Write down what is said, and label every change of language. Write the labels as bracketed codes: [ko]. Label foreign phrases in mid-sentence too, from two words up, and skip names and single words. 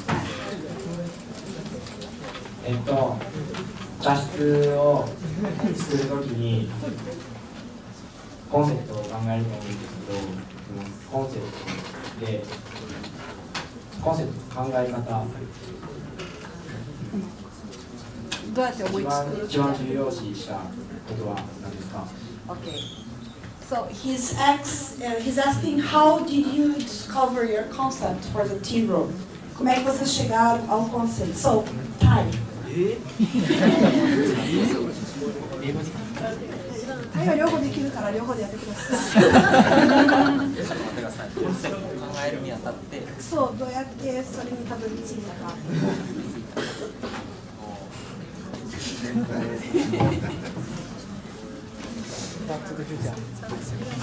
[ja] 茶室を作るときにコンセプトを考えると思うんですけど、コンセプト考え方どうやって思いつく？一番重要視したことは何ですか？ [en] Okay. So he's asking how did you discover your concept for the Tearoom? [pt] Como é que vocês chegaram ao conceito? [en] So, time. [ja] はい、両方できるから両方でやってください。コンセプトを考えるにあたって、そう、どうやってそれにたどり着いたか。バックトゥザフューチャー。